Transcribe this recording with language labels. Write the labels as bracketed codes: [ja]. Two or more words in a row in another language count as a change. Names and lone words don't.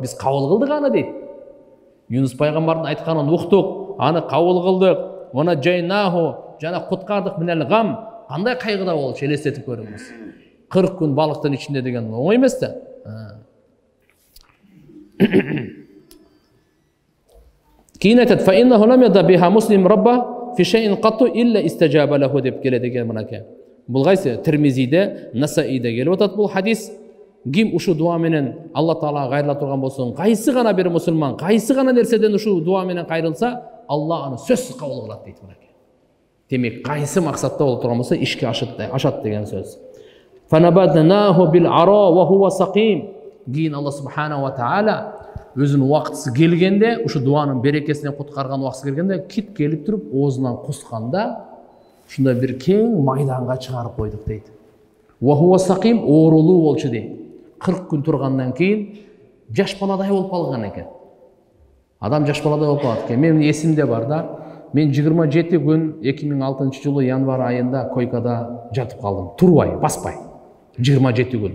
[ky] Биз кабыл кылдык аны дейт. Юнус пайгамбардын айтканын уктук, аны кабыл кылдык. [ar] ونجيناه, [ky] жана куткардык [ar] من الغم. [ky] Кандай кайгыда болчу, элестетип көрүңүз. 40 күн балыктын ичинде деген оңой эмес да. Кийин айтат: [ar] "فإنه لم يدع بها مسلم ربه في شيء قط إلا استجاب له" [ky] деп келет экен мынакей. Бул кайсы? Тирмизиде, Насаиде келип атат бул хадис. Ким ушу дуа менен Алла Таалага кайрыла турган болсун, кайсы гана бир мусулман, кайсы гана нерседен ушу дуа менен кайрылса, Алла аны сөзсүз кабыл кылат дейт мынакей. Демек, кайсы максатта болуп турган болсо, ишке ашат деген сөз. [ar] فنبذناه بالعراء وهو سقيم. [ky] Кийин [ar] الله سبحانه وتعالى [ky] өзүнүн убактысы келгенде, ушу дуанын берекесинен куткарган убактысы келгенде, кит келип туруп оозунан кусканда, ушундай бир кең майданга чыгарып койдук дейт. [ar] وهو سقيم, [ky] оорулуу болчу дейт. 40 күн тургандан кийин жаш баладай болуп калган экен. Адам жаш баладай болуп калат экен. Менин эсимде бар да, мен 27 күн 2006-жылы январ айында койкада жатып калдым. Турбай, баспай. 27 күн.